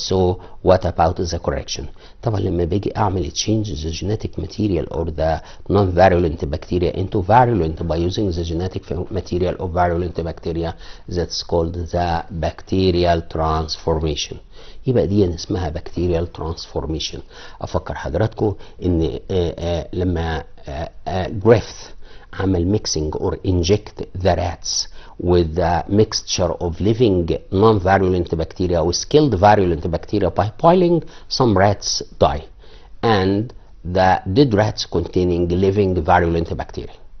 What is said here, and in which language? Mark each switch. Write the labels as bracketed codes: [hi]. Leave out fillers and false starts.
[en] So what about the correction? [ar] طبعا لما باجي اعمل [en] change the genetic material or the non-virulent bacteria into virulent by using the genetic material of virulent bacteria, that's called the bacterial transformation. [ar] يبقى دي اسمها bacterial transformation. افكر حضراتكم ان لما [en] Griffith عمل mixing or inject the rats with the mixture of living non-virulent bacteria with skilled virulent bacteria by boiling, some rats die and the dead rats containing living virulent bacteria.